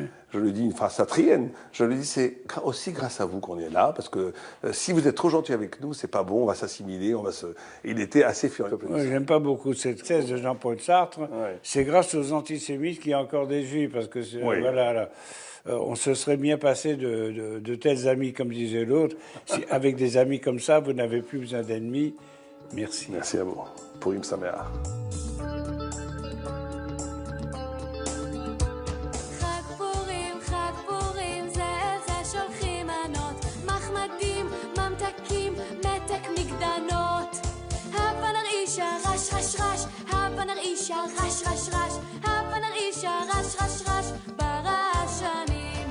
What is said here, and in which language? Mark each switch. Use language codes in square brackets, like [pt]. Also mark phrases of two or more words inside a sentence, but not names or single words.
[fr] Je lui dis une phrase satrienne. Je lui dis c'est aussi grâce à vous qu'on est là, parce que si vous êtes trop gentil avec nous, c'est pas bon, on va s'assimiler, Il était assez furieux. Oui, j'aime pas beaucoup cette thèse de Jean-Paul Sartre. Oui. C'est grâce aux antisémites qu'il y a encore des juifs, parce que oui. Voilà. Là, on se serait bien passé de tels amis, comme disait l'autre. Si, avec des amis comme ça, vous n'avez plus besoin d'ennemis. Merci. Merci à vous. [he] פורים שמח. רש רש רש, הבה נרעישה רש רש רש, הבה נרעישה רש רש רש ברעשנים.